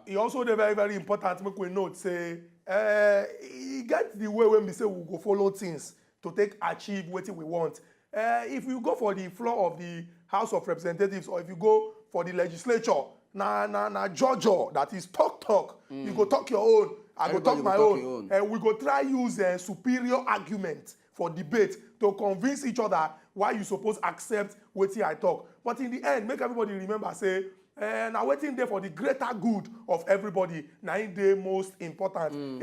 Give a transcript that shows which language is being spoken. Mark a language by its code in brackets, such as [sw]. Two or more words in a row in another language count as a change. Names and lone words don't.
[pcm] It also dey very very important make we note say e get the way when we say we go follow things to take achieve wetin we want. If you go for the floor of the House of Representatives or if you go for the legislature, na Georgia that is talk. You go talk your own, I go talk my own. We go try use superior argument for debate to convince each other why you suppose accept wetin I talk. But in the end, make everybody remember say na wetin dey for the greater good of everybody na im dey most important.